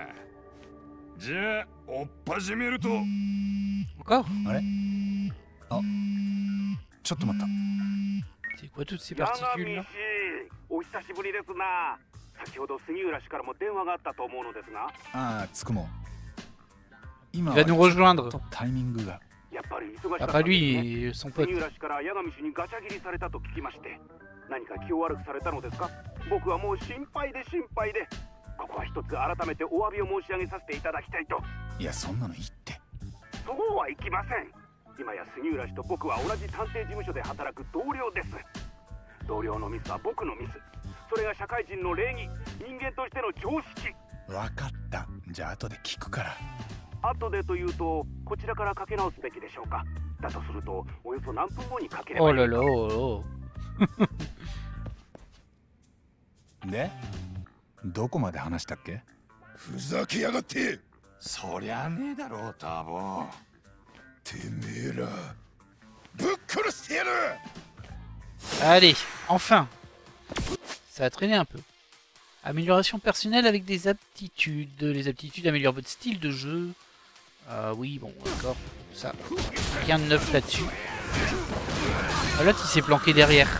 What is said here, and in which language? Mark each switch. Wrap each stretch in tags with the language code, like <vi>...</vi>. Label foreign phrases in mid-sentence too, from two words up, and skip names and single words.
<ja>じゃあ追っ始めると。あれ？あ、ちょっと待った。八神氏、お久しぶりですな。先ほど杉浦氏からも電話があったと思うのですが。ああ、つくも。今</ja> <fr>va nous rejoindre.</fr> <ja>タイミングが。やっぱり忙しかった</ja> <fr>Pas lui, son pote.</fr> <ja>杉浦氏から八神氏にガチャ切りされたと聞きまして、何か気を悪くされたのですか？僕はもう心配で。ここは一つ改めてお詫びを申し上げさせていただきたいと。いや、そんなのいいって。そうはいきません。今や杉浦氏と僕は同じ探偵事務所で働く同僚です。同僚のミスは僕のミス。それが社会人の礼儀、人間としての常識。わかった。じゃあ後で聞くから。後でというと、こちらからかけ直すべきでしょうか。だとすると、およそ何分後にかければいいか。</ja> <fr>Oh là là, oh là.</fr> <ja>で、どこまで話したっけ？ふざけやがって。そりゃねえだろう、タボ。てめえら、ぶっ殺してやる。</ja> <fr>Allez, enfin. Ça a traîné un peu. Amélioration personnelle avec des aptitudes. Les aptitudes améliorent votre style de jeu. Oui, bon, d'accord. Ça. Rien de neuf là-dessus. Ah, l'autre, il s'est planqué derrière.</fr>